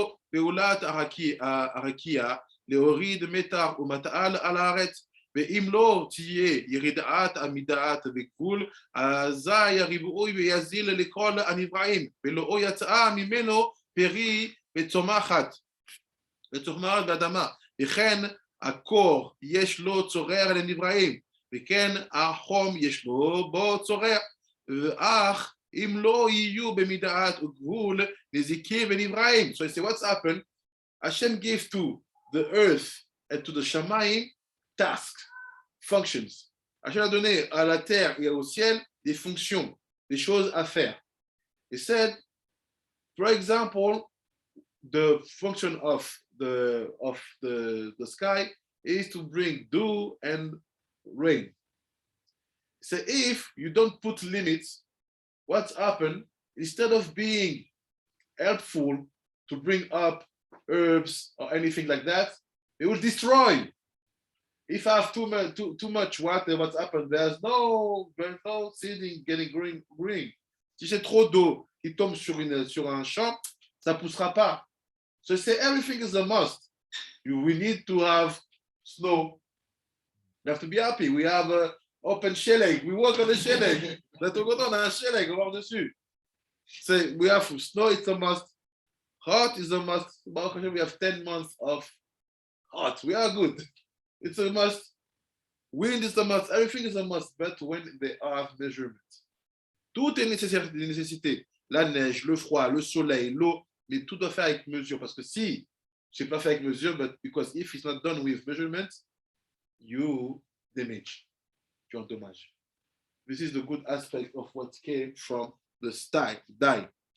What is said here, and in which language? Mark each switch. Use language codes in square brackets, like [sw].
[he] פעולת הרקיע להוריד מתח ומטען על הארץ, ואם לא תהיה ירידת המידת בגבול, אזי הריבוי ויזיל לכל הנבראים, ולא יצאה ממנו פרי וצומחת באדמה, וכן הקור יש לו צורר לנבראים, וכן החום יש לו בו צורר, אך אם לא יהיו במידת וגבול נזיקים ונבראים. [en] So I say what's happened? Hashem gave to the earth and to the shamayim tasks, functions. [fr] Hashem a donné à la terre et au ciel des fonctions, des choses à faire. [en] He said, for example, the function of the sky is to bring dew and rain. So if you don't put limits, what's happened, instead of being helpful to bring up herbs or anything like that, it will destroy. If I have too much water, what's happened? There's no seeding getting green. [fr] Si j'ai trop d'eau qui tombe sur un champ, ça poussera pas. [en] So say everything is a must. We need to have snow. We have to be happy. We have open sheleg. We work on the sheleg. [fr] On a un sheleg, on va dessus. [en] So we have snow, it's a must. Hot is a must. We have 10 months of hot. We are good. It's a must. Wind is a must. Everything is a must, but when they have measurements. [fr] Tout est nécessité. La neige, le froid, le soleil, l'eau, mais tout doit faire avec mesure. Parce que si c'est pas fait avec mesure, [en] but because if it's not done with measurements, you damage. [fr] Tu endommages. [en] This is the good aspect of what came from the die.